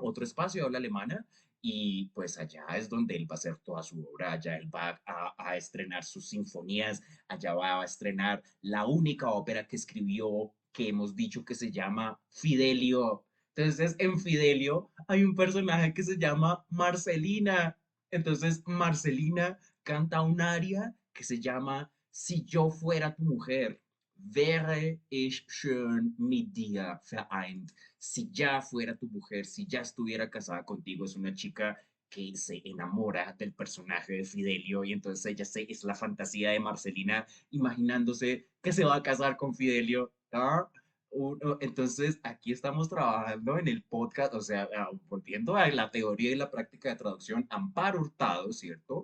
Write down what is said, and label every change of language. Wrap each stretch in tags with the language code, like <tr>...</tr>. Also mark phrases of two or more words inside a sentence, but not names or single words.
<es>Otro espacio, habla alemana, y pues allá es donde él va a hacer toda su obra, allá él va a estrenar sus sinfonías, allá va a estrenar la única ópera que escribió, que hemos dicho que se llama Fidelio. Entonces, en Fidelio hay un personaje que se llama Marcelina. Entonces, Marcelina canta un aria que se llama Si yo fuera tu mujer,</es> <de>wäre ich schön mit dir vereint.</de> <es>Si ya fuera tu mujer, si ya estuviera casada contigo, es una chica que se enamora del personaje de Fidelio y entonces es la fantasía de Marcelina imaginándose que se va a casar con Fidelio, ¿no? Entonces, aquí estamos trabajando en el podcast, o sea, volviendo a la teoría y la práctica de traducción, Amparo Hurtado, ¿cierto?</es>